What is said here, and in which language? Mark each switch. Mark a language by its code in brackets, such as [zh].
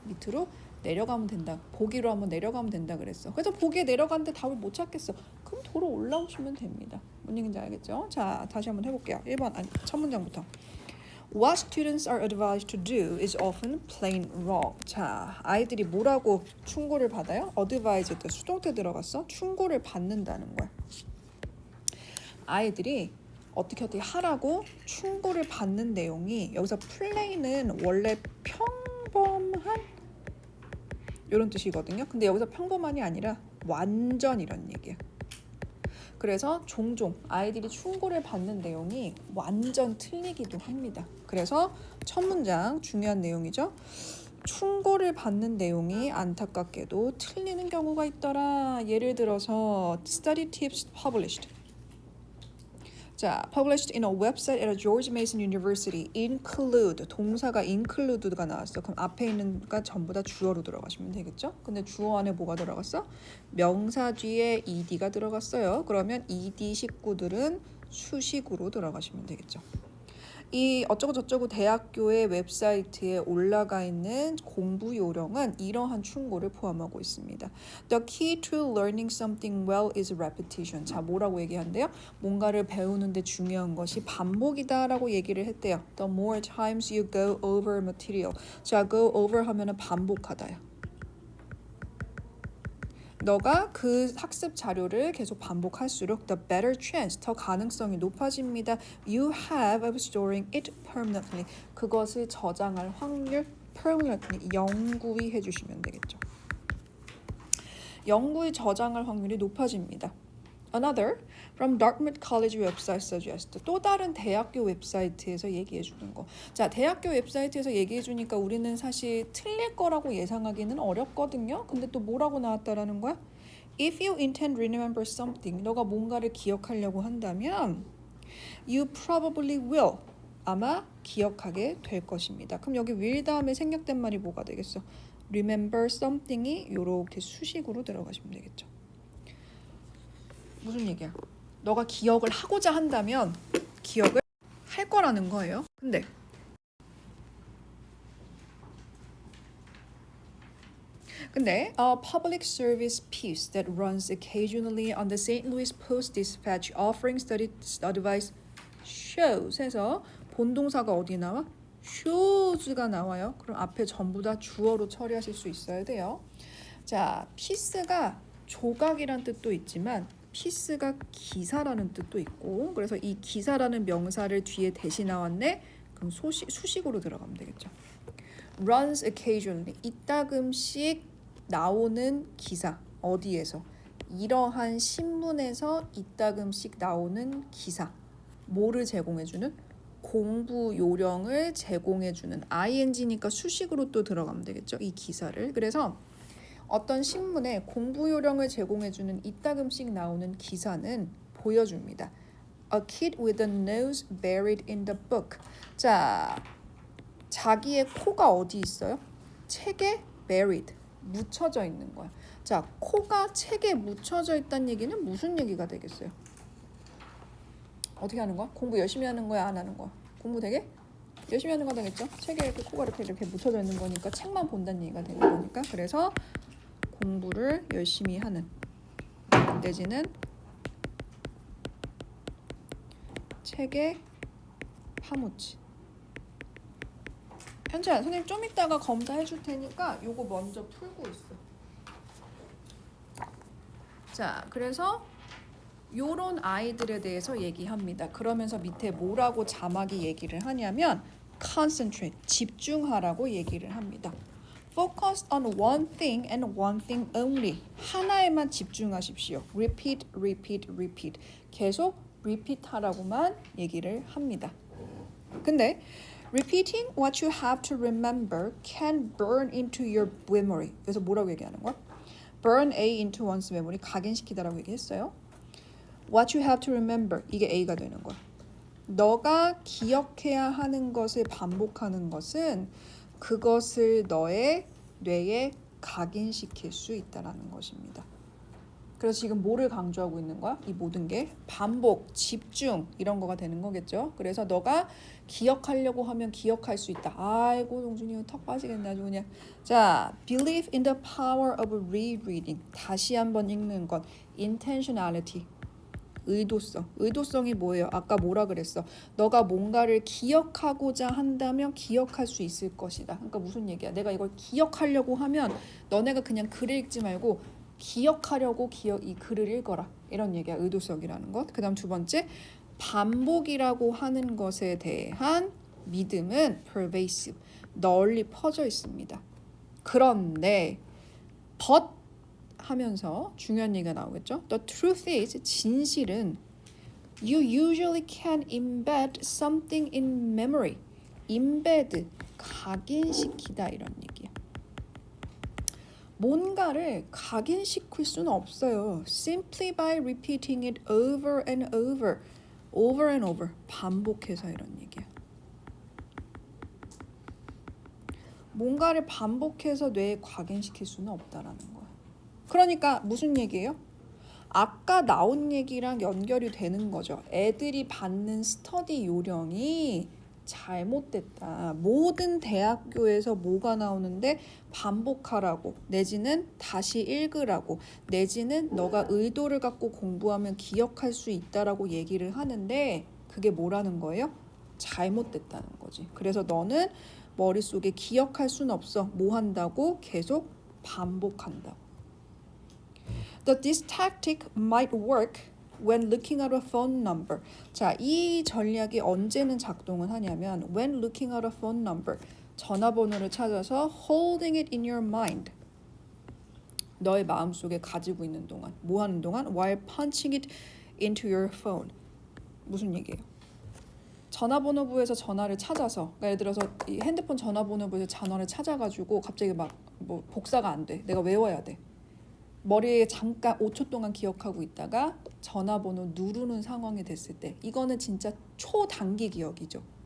[ko] 밑으로 내려가면 된다. 보기로 한번 내려가면 된다 그랬어. 그래서 보기에 내려갔는데 답을 못 찾겠어. 그럼 도로 올라오시면 됩니다. 뭔 얘기인지 알겠죠? 자, 다시 한번 해볼게요. 1번 첫 문장부터. [en] What students are advised to do is often plain wrong. [ko] 자, 아이들이 뭐라고 충고를 받아요? advise 때 수동태 들어갔어? 충고를 받는다는 거야. 아이들이 어떻게 하라고 충고를 받는 내용이 여기서 plain은 원래 평범한 이런 뜻이거든요. 근데 여기서 평범한이 아니라 완전 이런 얘기야. 그래서 종종 아이들이 충고를 받는 내용이 완전 틀리기도 합니다. 그래서 첫 문장 중요한 내용이죠. 충고를 받는 내용이 안타깝게도 틀리는 경우가 있더라. 예를 들어서 [en] study tips published. 자, published in a website at a George Mason University include 동사가 include가 나왔어. [ko] 그럼 앞에 있는 거 전부 다 주어로 들어가시면 되겠죠? 근데 주어 안에 뭐가 들어갔어? 명사 뒤에 ed가 들어갔어요. 그러면 ed 식구들은 수식으로 들어가시면 되겠죠. 이 어쩌고 저쩌고 대학교의 웹사이트에 올라가 있는 공부 요령은 이러한 충고를 포함하고 있습니다. [en] The key to learning something well is repetition. [ko] 자, 뭐라고 얘기한대요? 뭔가를 배우는데 중요한 것이 반복이다라고 얘기를 했대요. [en] The more times you go over material. [ko] 자, go over 하면은 반복하다요. 너가 그 학습 자료를 계속 반복할수록 [en] the better chance, [ko] 더 가능성이 높아집니다. [en] You have of storing it permanently. [ko] 그것을 저장할 확률 permanently 영구히 해주시면 되겠죠. 영구히 저장할 확률이 높아집니다. [en] Another from Dartmouth College website suggest. [ko] 또 다른 대학교 웹사이트에서 얘기해 주는 거. 자, 대학교 웹사이트에서 얘기해 주니까 우리는 사실 틀릴 거라고 예상하기는 어렵거든요. 근데 또 뭐라고 나왔다라는 거야? [en] If you intend to remember something, [ko] 너가 뭔가를 기억하려고 한다면 [en] you probably will. [ko] 아마 기억하게 될 것입니다. 그럼 여기 will 다음에 생략된 말이 뭐가 되겠어? [en] remember something [ko] 이 이렇게 수식으로 들어가시면 되겠죠. 무슨 얘기야? 너가 기억을 하고자 한다면 기억을 할 거라는 거예요. [en] 근데 a public service piece that runs occasionally on the St. Louis Post-Dispatch offering study advice shows [ko] 해서 본동사가 어디 나와? shows가 나와요. 그럼 앞에 전부 다 주어로 처리하실 수 있어야 돼요. 자, piece가 조각이란 뜻도 있지만 piece가 기사라는 뜻도 있고, 그래서 이 기사라는 명사를 뒤에 대시 나왔네. 그럼 수식으로 들어가면 되겠죠. [en] runs occasionally, [ko] 이따금씩 나오는 기사. 어디에서? 이러한 신문에서 이따금씩 나오는 기사. 뭐를 제공해주는? 공부 요령을 제공해주는 ing니까 수식으로 또 들어가면 되겠죠. 이 기사를. 그래서 어떤 신문에 공부 요령을 제공해주는 이따금씩 나오는 기사는 보여줍니다. [en] A kid with a nose buried in the book. [ko] 자, 자기의 코가 어디 있어요? 책에 buried, 묻혀져 있는 거야. 자, 코가 책에 묻혀져 있다는 얘기는 무슨 얘기가 되겠어요? 어떻게 하는 거야? 공부 열심히 하는 거야, 안 하는 거야? 공부 되게 열심히 하는 거 되겠죠? 책에 이렇게 코가 이렇게 묻혀져 있는 거니까 책만 본다는 얘기가 되는 거니까. 그래서 공부를 열심히 하는 내지는 책에 파묻힌. 현철아, 선생님 좀 이따가 검사해 줄 테니까 요거 먼저 풀고 있어. 자, 그래서 요런 아이들에 대해서 얘기합니다. 그러면서 밑에 뭐라고 자막이 얘기를 하냐면 concentrate, 집중하라고 얘기를 합니다. [en] Focus on one thing and one thing only. [ko] 하나에만 집중하십시오. [en] Repeat, repeat, repeat. [ko] 계속 repeat 하라고만 얘기를 합니다. [en] 근데 repeating what you have to remember can burn into your memory. [ko] 그래서 뭐라고 얘기하는 거야? [en] Burn A into one's memory. [ko] 각인시키다라고 얘기했어요. [en] What you have to remember. [ko] 이게 A가 되는 거야. 너가 기억해야 하는 것을 반복하는 것은 그것을 너의 뇌에 각인시킬 수 있다라는 것입니다. 그래서 지금 뭐를 강조하고 있는 거야? 이 모든 게 반복, 집중 이런 거가 되는 거겠죠. 그래서 너가 기억하려고 하면 기억할 수 있다. 아이고 동준이 턱 빠지겠네 아주 그냥. [en] 자, believe in the power of rereading. [ko] 다시 한번 읽는 것. intentionality. 의도성. 의도성이 뭐예요? 아까 뭐라 그랬어? 너가 뭔가를 기억하고자 한다면 기억할 수 있을 것이다. 그러니까 무슨 얘기야? 내가 이걸 기억하려고 하면 너네가 그냥 글을 읽지 말고 기억하려고 이 글을 읽어라. 이런 얘기야. 의도성이라는 것. 그 다음 두 번째, 반복이라고 하는 것에 대한 믿음은 pervasive, 널리 퍼져 있습니다. 그런데 but 하면서 중요한 얘기가 나오겠죠. [en] The truth is, 진실은 you usually can embed something in memory. [ko] embed, 각인시키다 이런 얘기야. 뭔가를 각인시킬 수는 없어요. [en] Simply by repeating it over and over, over and over, [ko] 반복해서 이런 얘기야. 뭔가를 반복해서 뇌에 각인시킬 수는 없다라는 거야. 그러니까 무슨 얘기예요? 아까 나온 얘기랑 연결이 되는 거죠. 애들이 받는 스터디 요령이 잘못됐다. 모든 대학교에서 뭐가 나오는데 반복하라고, 내지는 다시 읽으라고, 내지는 너가 의도를 갖고 공부하면 기억할 수 있다라고 얘기를 하는데 그게 뭐라는 거예요? 잘못됐다는 거지. 그래서 너는 머릿속에 기억할 수는 없어. 뭐 한다고? 계속 반복한다고. [en] This tactic might work when looking at a phone number. [ko] 자, 이 전략이 언제는 작동을 하냐면 [en] when looking at a phone number. [ko] 전화번호를 찾아서 [en] holding it in your mind. [ko] 너의 마음속에 가지고 있는 동안. 뭐 하는 동안? [en] While punching it into your phone. [ko] 무슨 얘기예요? 전화번호부에서 전화를 찾아서, 그러니까 예를 들어서 이 핸드폰 전화번호부에서 전화를 찾아가지고 갑자기 막 뭐 복사가 안 돼. 내가 외워야 돼. 머리에 잠깐 5초 동안 기억하고 있다가 전화번호 누르는 상황이 됐을 때 이거는 진짜 초단기 기억이죠.